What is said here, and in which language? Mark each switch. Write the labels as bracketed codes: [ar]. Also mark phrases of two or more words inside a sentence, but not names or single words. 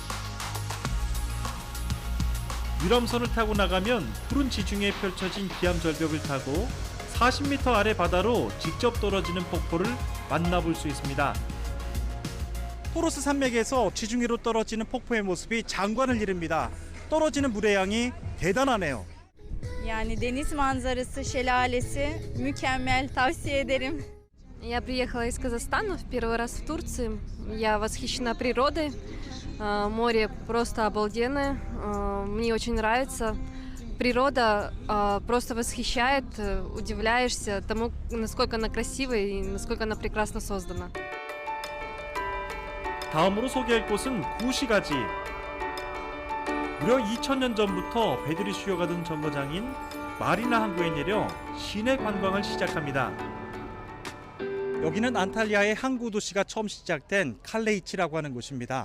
[ko] 유람선을 타고 나가면 푸른 지중해에 펼쳐진 기암절벽을 타고 40m 아래 바다로 직접 떨어지는 폭포를 만나볼 수 있습니다. 토로스 산맥에서 지중해로 떨어지는 폭포의 모습이 장관을 이룹니다. 떨어지는 물의 양이 대단하네요. [tr] Yani deniz manzarası, şelalesi mükemmel, tavsiye ederim. [ru] Я приехала из Казахстана в первый раз в Турции. Я восхищена природой. Море просто обалденное. Мне очень нравится. природа просто восхищает, удивляешься тому, насколько она красивая и насколько она прекрасно создана. [ko] 다음으로 소개할 곳은 구시가지. 무려 2000년 전부터 배들이 쉬어가던 정거장인 마리나 항구에 내려 시내 관광을 시작합니다. 여기는 안탈리아의 항구 도시가 처음 시작된 칼레이치라고 하는 곳입니다.